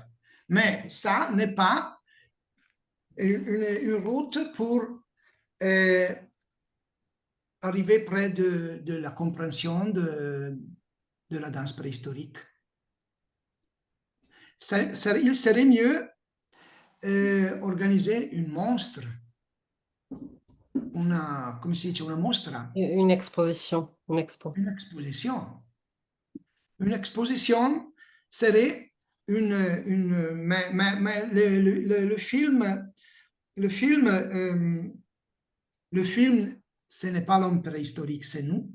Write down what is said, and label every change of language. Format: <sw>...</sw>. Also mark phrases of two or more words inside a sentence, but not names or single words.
<fr>Mais ça n'est pas une route pour arriver près de la compréhension de la danse préhistorique. Il serait mieux organiser une monstre,</fr> <it>come si dice, una mostra,</it> <fr>Une exposition, une expo. une exposition. Une exposition serait mais le film, ce n'est pas l'homme préhistorique, c'est nous.</fr>